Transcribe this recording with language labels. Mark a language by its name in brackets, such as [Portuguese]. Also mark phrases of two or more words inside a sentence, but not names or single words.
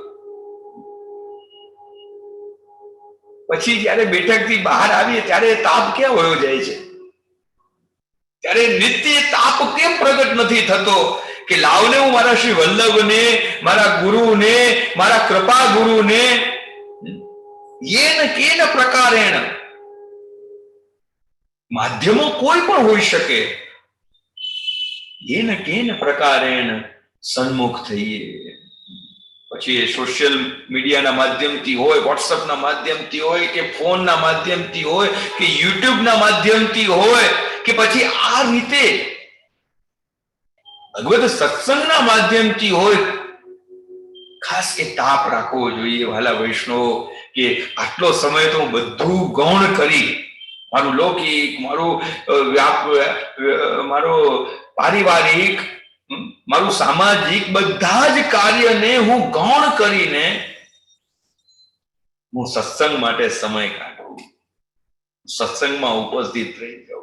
[Gujarati] પછી જયારે બેઠકથી બહાર આવીએ ત્યારે તાપ ક્યાં વયો જાય છે? ત્યારે નિત્ય તાપ કેમ પ્રગટ નથી થતો કે લાવને હું મારા શ્રી વલ્લભને, મારા ગુરુને, મારા કૃપા ગુરુને [Sanskrit] येन केन प्रकारेण, [Gujarati] માધ્યમો કોઈ પણ હોઈ શકે, [Sanskrit] येन केन प्रकारेण [Gujarati] સન્મુખ થઈએ। પછી સોશિયલ મીડિયાના માધ્યમથી હોય, વોટ્સઅપના માધ્યમથી હોય કે ફોનના માધ્યમથી હોય કે યુટ્યુબના માધ્યમથી હોય કે પછી આ રીતે ભગવદ સત્સંગના માધ્યમથી હોય, ખાસ કે તાપ રાખવો જોઈએ વાલા વૈષ્ણવ કે આટલો સમય તો બધું ગૌણ કરી, મારું લૌકિક, મારો પારિવારિક, મારું સામાજિક બધા જ કાર્યને હું ગૌણ કરીને હું સત્સંગ માટે સમય કાઢું, સત્સંગમાં ઉપસ્થિત રહી જાઉં।